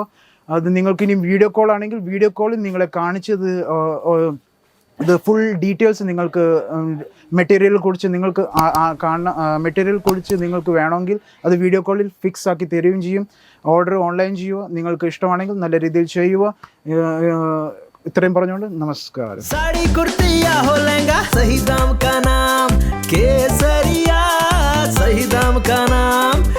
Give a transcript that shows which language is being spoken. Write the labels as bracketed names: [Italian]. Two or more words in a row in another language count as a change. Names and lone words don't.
[Malayalam] അത് നിങ്ങൾക്ക് ഇനി [English] video call [Malayalam] ആണെങ്കിൽ വീഡിയോ കോളിൽ നിങ്ങളെ കാണിച്ചത് ഇത് [English] full details [Malayalam] നിങ്ങൾക്ക് മെറ്റീരിയൽ കുറിച്ച് നിങ്ങൾക്ക് വേണമെങ്കിൽ അത് വീഡിയോ കോളിൽ ഫിക്സ് ആക്കി തരികയും ചെയ്യും. [English] order online [Malayalam] ചെയ്യുക. നിങ്ങൾക്ക് ഇഷ്ടമാണെങ്കിൽ നല്ല രീതിയിൽ ചെയ്യുക. ഇത്രയും പറഞ്ഞുകൊണ്ട് നമസ്കാരം. [Hindi] साड़ी कुर्तिया हो लहंगा, सही दाम का नाम केसरिया, सही दाम का नाम.